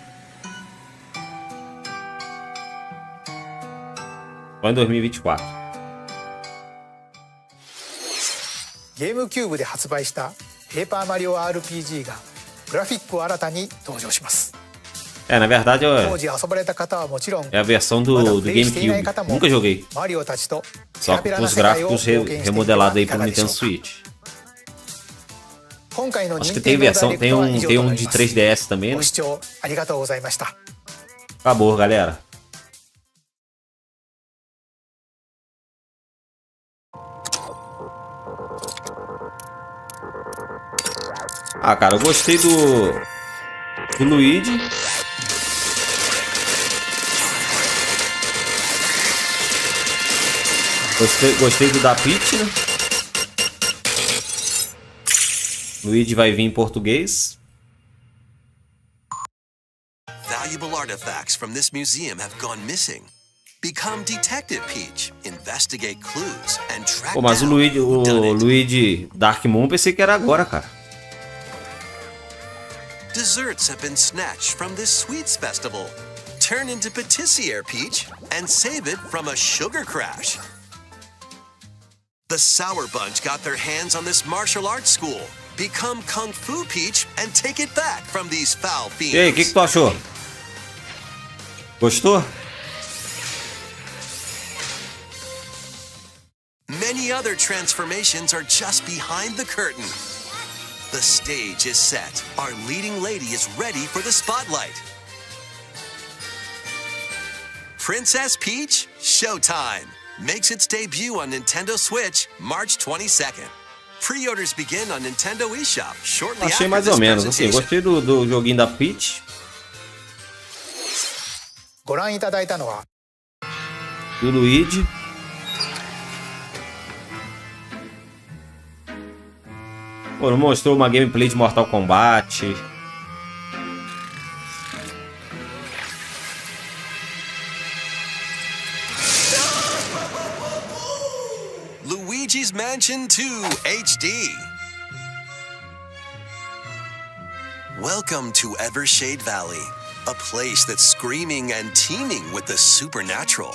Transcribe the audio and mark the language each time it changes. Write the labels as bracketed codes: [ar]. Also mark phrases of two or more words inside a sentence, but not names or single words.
[pt] Só em 2024. [ja] ゲームキューブで発売したペーパーマリオ RPG がグラフィックを新たに登場します。 [pt] Na verdade [ja] 当時遊ばれた方はもちろん、 [pt] é a versão do GameCube. Nunca joguei. [ja] マリオたちとキ [pt] Só [ja] ラビ [pt] com [ja] ラな [pt] os [ja] 世界を冒 [pt] gráficos [ja] 険してみて [pt] remodelados [ja] は [pt] aí [ja] いか [pt] pro [ja] がでしょ [pt] Nintendo [ja] うか。 [pt] Switch. [ja] 今回の [pt] Acho que tem [ja] NINTENDO [pt] versão, [ja] DIRECT [pt] tem [ja] は [pt] um, [ja] 以上 [pt] tem [ja] と [pt] um [ja] なり [pt] de [ja] ます。 [pt] 3DS também, [ja] ご [pt] né? [ja] 視聴ありがとうございました。 [pt] Acabou, galera. Ah, cara, eu gostei do Luigi. Gostei do da Peach, né? Luigi vai vir em português. [en] Valuable artifacts from this museum have gone missing. Become Detective Peach, investigate clues, and track [pt] Pô, mas o [en] down who done it. [pt] Luigi Dark Moon pensei que era agora, cara. [en] Desserts have been snatched from this sweets festival. Turn into patissiere Peach and save it from a sugar crash. The Sour Bunch got their hands on this martial arts school. Become Kung Fu Peach and take it back from these foul fiends. [pt] E aí, o que tu achou? Gostou? [en] Many other transformations are just behind the curtain. The stage is set. Our leading lady is ready for the spotlight. Princess Peach Showtime makes its debut on Nintendo Switch March 22nd. Pre-orders begin on Nintendo eShop shortly [pt] Achei [en] after [pt] mais [en] this [pt] ou menos, assim, [en] presentation. [pt] gostei do joguinho da Peach, [ja] ご覧いただいたのは [pt] do Luigi. Pô, não mostrou uma gameplay de Mortal Kombat. [en] Luigi's Mansion 2 HD. Welcome to Evershade Valley, a place that's screaming and teeming with the supernatural.